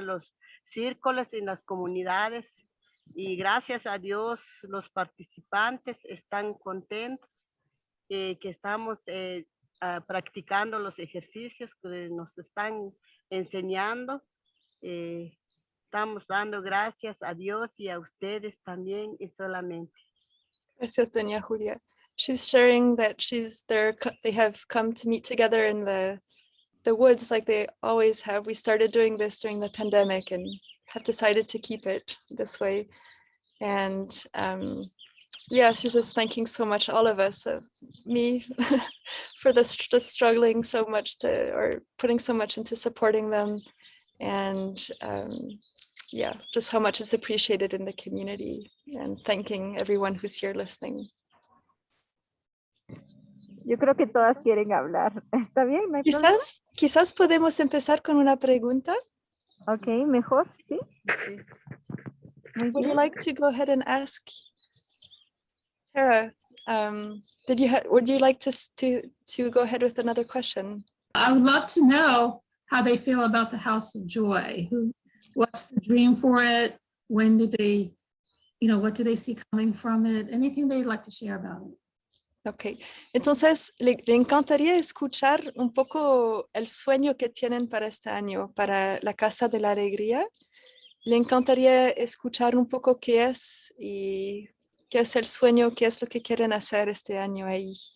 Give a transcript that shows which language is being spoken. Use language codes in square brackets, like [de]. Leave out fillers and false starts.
[es] Los círculos en las comunidades y gracias a Dios los participantes están contentos que estamos practicando los ejercicios que nos están enseñando. Estamos dando gracias a Dios y a ustedes también y solamente. Gracias, Doña Julia. She's sharing that they have come to meet together in the woods like they always have. We started doing this during the pandemic and have decided to keep it this way. And yeah, she's just thanking so much all of us, me, for just struggling so much or putting so much into supporting them. And yeah, just how much is appreciated in the community and thanking everyone who's here listening. Yo creo que todas quieren hablar. ¿Está bien? ¿No hay problema? Quizás podemos empezar con una pregunta. Ok, mejor, sí. Muy [en] Would you [es] bien. [en] like to go ahead and ask Tara? Would you like to go ahead with another question? I would love to know how they feel about the House of Joy. What's the dream for it? When did they, what do they see coming from it? Anything they'd like to share about it? [es] Ok, entonces le encantaría escuchar un poco el sueño que tienen para este año, para la Casa de la Alegría. Le encantaría escuchar un poco qué es y qué es el sueño, qué es lo que quieren hacer este año ahí.